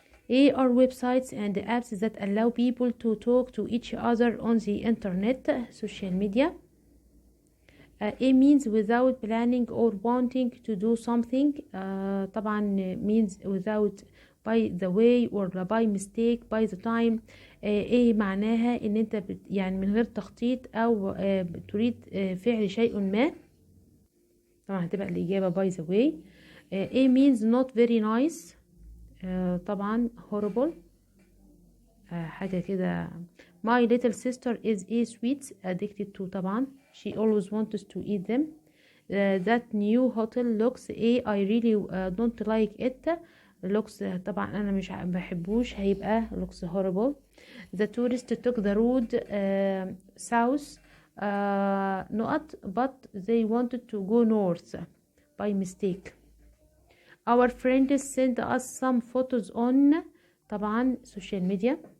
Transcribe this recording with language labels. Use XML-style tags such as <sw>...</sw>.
<en>A are websites and apps that allow people to talk to each other on the internet, social media. A means without planning or wanting to do something.</en> <ar>طبعا</ar> <en>means without, by the way or by mistake, by the time.</en> <ar>ايه معناها؟ ان انت يعني من غير تخطيط او تريد فعل شيء ما. طبعا هتبقى الاجابة</ar> <en>by the way. A means not very nice.</en> <ar>طبعا</ar> <en>horrible.</en> <ar>حاجة كده.</ar> <en>My little sister is a sweets addicted to.</en> <ar>طبعا</ar> <en>she always wants to eat them. That new hotel looks I really don't like it. looks</en> <ar>طبعا انا مش بحبوش هيبقى</ar> <en>looks horrible. The tourist took the road south</en> <ar>نقط</ar> <en>but they wanted to go north by mistake. Our friends sent us some photos on</en> <ar>طبعا</ar> <en>social media.</en>